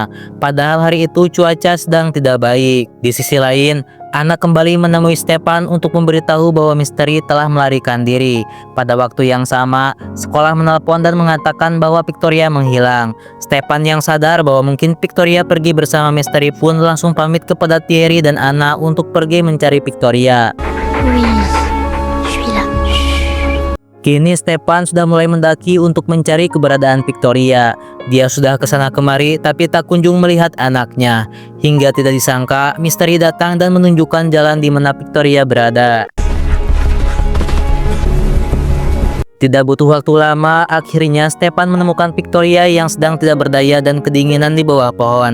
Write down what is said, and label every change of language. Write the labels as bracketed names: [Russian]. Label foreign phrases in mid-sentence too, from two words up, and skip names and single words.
[Indonesian] Padahal hari itu cuaca sedang tidak baik. Di sisi lain, Anna kembali menemui Stepan untuk memberitahu bahwa Misteri telah melarikan diri. Pada waktu yang sama, sekolah menelpon dan mengatakan bahwa Victoria menghilang. Stepan yang sadar bahwa mungkin Victoria pergi bersama Misteri pun langsung pamit kepada Thierry dan Anna untuk pergi mencari Victoria. [French] Oui, je suis là. [Indonesian] Kini Stepan sudah mulai mendaki untuk mencari keberadaan Victoria. Dia sudah kesana kemari tapi tak kunjung melihat anaknya. Hingga tidak disangka, misteri datang dan menunjukkan jalan di mana Victoria berada. Tidak butuh waktu lama, akhirnya Stefan menemukan Victoria yang sedang tidak berdaya dan kedinginan di bawah pohon.